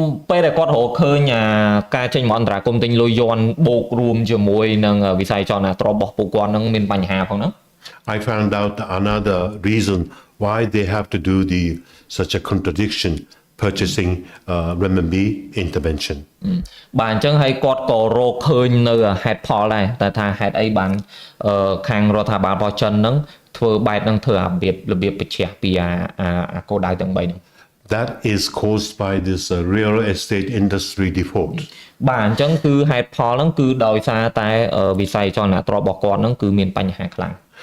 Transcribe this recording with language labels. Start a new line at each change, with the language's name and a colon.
Khmer: ពេលដែលគាត់រកឃើញការចេញមកអន្តរាគមន៍ទិញលុយយន់បូករួមជាមួយនឹងវិស័យចលនាទ្រព្យរបស់ពួកគាត់ហ្នឹងមានបញ្ហាផងហ្នឹង
English: I found out another reason why they have to do such a contradiction purchasing renminbi intervention
Khmer: បាទអញ្ចឹងហើយគាត់ក៏រកឃើញនៅហេតុផលដែរតែថាហេតុអីបានខាងរដ្ឋាភិបាលរបស់ចិនហ្នឹងធ្វើបែបហ្នឹងធ្វើរបៀបបញ្ជាពីគោលដៅទាំង3ហ្នឹង
English: That is caused by this real estate industry default
Khmer: បាទអញ្ចឹងគឺហេតុផលហ្នឹងគឺដោយសារតែវិស័យចលនាទ្រព្យរបស់គាត់ហ្នឹងគឺមានបញ្ហាខ្លាំង